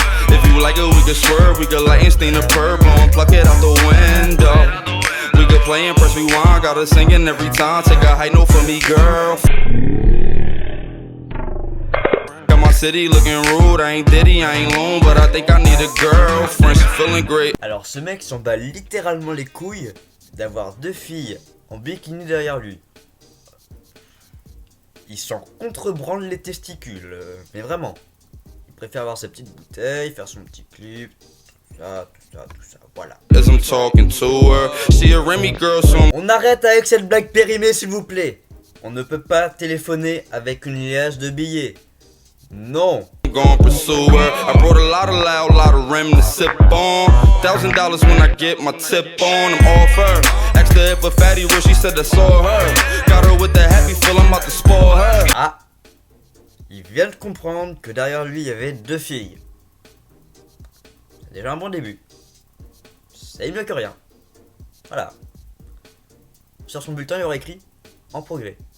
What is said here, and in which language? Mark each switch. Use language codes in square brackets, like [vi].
[en] If you like it, we could swerve. We could light and stain the purple and pluck it out the window. We could play and press rewind. Got her singing every time. Take a high note for me, girl. Got my city looking rude. I ain't Diddy, I ain't loon, but I think I need a girlfriend. She feeling great. [fr] Alors ce mec s'en bat littéralement les couilles d'avoir deux filles en bikini derrière lui. Il s'en contrebranle les testicules, mais vraiment. Il préfère avoir sa petite bouteille, faire son petit clip, tout ça, voilà. [en] As I'm talking to her, she a Remy girl, so [fr] On arrête avec cette blague périmée s'il vous plaît. On ne peut pas téléphoner avec une liasse de billets. Non. [en] I'm gon' pursue her. I brought a lot of loud, lot of Rem to sip on. $1,000 when I get my tip on. I'm off her. Asked her if a fatty real, she said I saw her. Got her with the happy feel, I'm about to spoil her. Ah. [fr] Il vient de comprendre que derrière lui il y avait deux filles. C'est déjà un bon début. C'est mieux que rien. Voilà. Sur son bulletin il y aurait écrit en progrès.